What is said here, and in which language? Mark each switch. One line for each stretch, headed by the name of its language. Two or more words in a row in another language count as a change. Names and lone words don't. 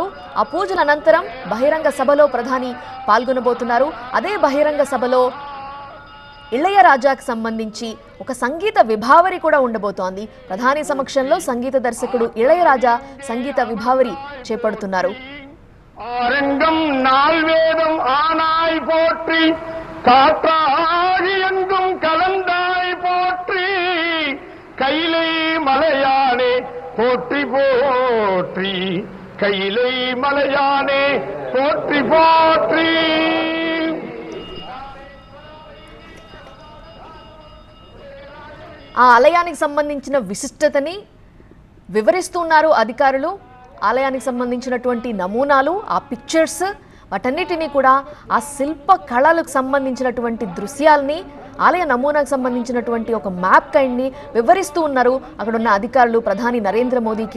Telugu: ఆ పూజల అనంతరం బహిరంగ సభలో ప్రధాని పాల్గొనబోతున్నారు. అదే బహిరంగ సభలో ఇళయరాజాకు సంబంధించి ఒక సంగీత విభావరి కూడా ఉండబోతోంది. ప్రధాని సమక్షంలో సంగీత దర్శకుడు ఇళయరాజా సంగీత విభావరి చేపడుతున్నారు.
Tamil: ஆரங்கம் நால்வேதம் ஆனாய் போற்றி காற்றாகி எங்கும் கலந்தாய் போற்றி கைலை மலையானே போற்றி போற்றி கைலை மலையானே போற்றி போற்றி.
Telugu: ఆ ఆలయానికి సంబంధించిన విశిష్టతని వివరిస్తున్నారు అధికారులు. ఆలయానికి సంబంధించినటువంటి నమూనాలు, ఆ పిక్చర్స్, వాటన్నిటినీ కూడా ఆ శిల్ప కళలకు సంబంధించినటువంటి దృశ్యాల్ని, ఆలయ నమూనాకు సంబంధించినటువంటి ఒక
English: map kind
Telugu: వివరిస్తూ ఉన్నారు అక్కడ ఉన్న అధికారులు ప్రధాని నరేంద్ర మోదీకి.